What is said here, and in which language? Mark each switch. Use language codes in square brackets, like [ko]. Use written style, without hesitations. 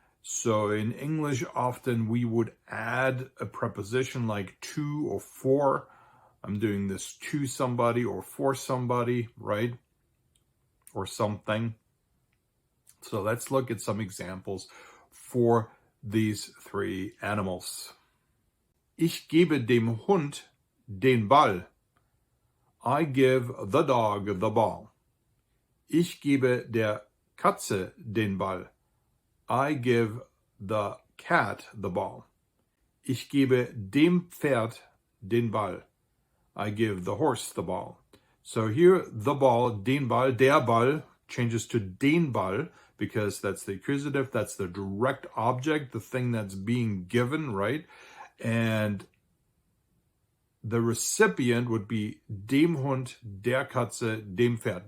[en] So in English, often we would add a preposition like to or for. I'm doing this to somebody or for somebody, right? Or something. So let's look at some examples for these three animals. [de] Ich gebe dem Hund den Ball. [en] I give the dog the ball. [de] Ich gebe der Katze den Ball. [en] I give the cat the ball. [de] Ich gebe dem Pferd den Ball. [en] I give the horse the ball. So here, the ball, [de] den Ball, der Ball [en] changes to [de] den Ball, [en] because that's the accusative, that's the direct object, the thing that's being given, right? And the recipient would be [de] dem Hund, der Katze, dem Pferd.